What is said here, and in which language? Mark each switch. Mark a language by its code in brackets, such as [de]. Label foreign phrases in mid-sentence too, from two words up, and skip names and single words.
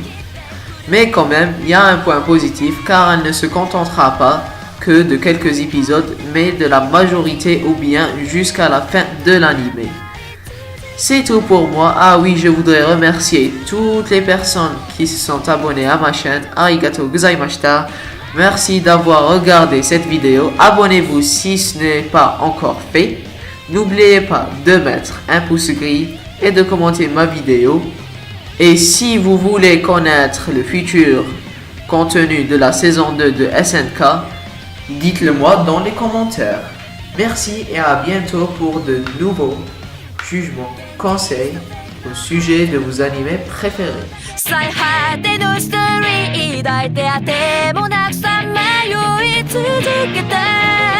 [fr] Mais quand même, il y a un point positif car elle ne se contentera pas que de quelques épisodes, mais de la majorité ou bien jusqu'à la fin de l'anime. C'est tout pour moi. Ah oui, je voudrais remercier toutes les personnes qui se sont abonnées à ma chaîne. [ja] ありがとうございました. [fr] Merci d'avoir regardé cette vidéo. Abonnez-vous si ce n'est pas encore fait. N'oubliez pas de mettre un pouce gris et de commenter ma vidéo. Et si vous voulez connaître le futur contenu de la saison 2 de SNK, dites-le moi dans les commentaires. Merci et à bientôt pour de nouveaux jugements, conseils au sujet de vos animés préférés. [ja] 最果てのストーリー抱いてあてもなくさまよい続けた